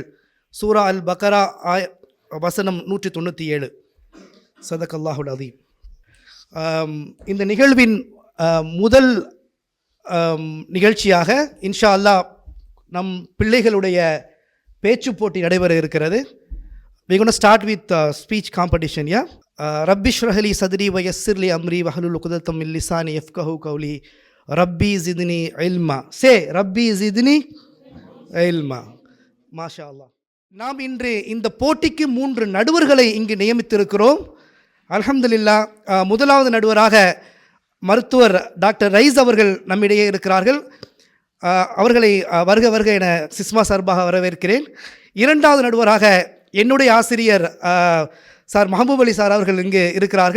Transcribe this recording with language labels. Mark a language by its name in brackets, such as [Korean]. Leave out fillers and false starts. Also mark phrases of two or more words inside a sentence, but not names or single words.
[Tamil] சூரா அல் பக்ரா வசனம் 197. [Arabic] صدق الله العظيم. [Tamil] இந்த நிகழ்வின் முதல் நிகழ்ச்சியாக [Arabic] إن شاء الله [Tamil] நம் பிள்ளைகளுடைய பேச்சு போட்டி நடைபெற இருக்கிறது. [English] We're going to start with speech competition. Yeah. [Arabic] رب اشرح لي صدري و يسر لي أمري واحلل عقدة من لساني يفقهوا قولي. رب زدني علما. Say رب زدني علما. MashaAllah. [Tamil] நாம் இன்று இந்த போட்டிக்கு 3 நடுவர்களை இங்கு நியமித்திருக்கிறோம். [Arabic] அல்ஹம்துலில்லாஹ். [Tamil] முதலாவது நடுவராக மருத்துவர் டாக்டர் ரைஸ் அவர்கள் நம்மிடையே இருக்கிறார்கள். அவர்களை வருக வருக என சிஸ்மா சார்பாக வரவேற்கிறேன். இரண்டாவது நடுவராக என்னுடைய ஆசிரியர் சார் மஹபூப் அலி சார் அவர்கள் இங்கு இருக்கிறார்கள்.